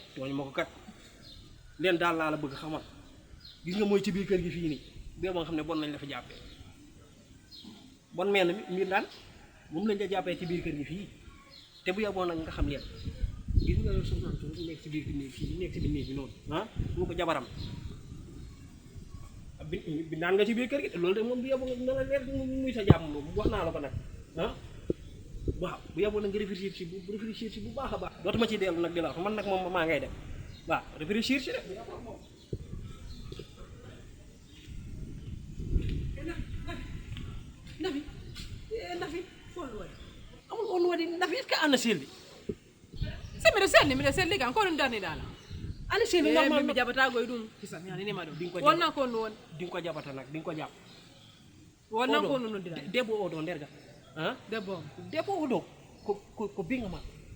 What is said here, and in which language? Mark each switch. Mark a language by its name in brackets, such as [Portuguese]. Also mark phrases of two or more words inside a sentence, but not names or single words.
[Wolof] tooñ ma ko kat leen daal laa la bëgg xamal gis nga mooy ci biir kër gi fii nii bee ba nga xam ne bon nañ la fa jàppee bon mel na mi daan moom lañ la jàppee ci biir kër gi fii te bu yeboo nag nga xam leen gis nga soxna su nekk ci biir néeg fii nekk ci biir néeg bi noonu ah mu ko jabaram bi naan nga ci biir kër gi te loolu de moom bu yeboo nga la leer muy sa jàmm moom wax naa la ko nag ah waaw bu yeboo nag nga réfléchir si bu baax a baax dootuma ci dellu nag di la wax man nag moom maa ngay dem waaw réfléchir si de Nafi fol waɗi amul on waɗi Nafi [French] est ce que [Fula] an selli si miɗa selli kan ko ɗum darniɗala ana selli normal mi jaɓatagoye ɗum kisam yaninima ɗum wonnan ko ɗum woni din ko jaɓata nag din ko jaɓ wonnan ko ɗum noddira debbo o ɗo nder ga han debbo o ɗo ko binga ma